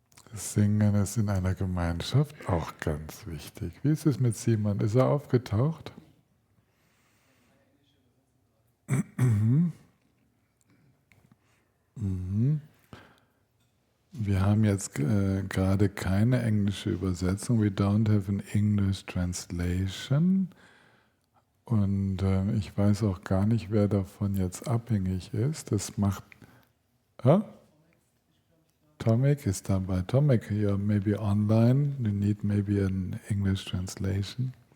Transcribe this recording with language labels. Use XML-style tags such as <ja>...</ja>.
<de>Das Singen ist in einer Gemeinschaft auch ganz wichtig. Wie ist es mit Simon? Ist er aufgetaucht? Mhm. Mhm. Wir haben jetzt gerade keine englische Übersetzung.</de> <en>We don't have an English translation.</en> <de>Und ich weiß auch gar nicht, wer davon jetzt abhängig ist. Das macht... Tomek ist dabei.</de> <en>Tomek, you're maybe online. You need maybe an English translation.</en>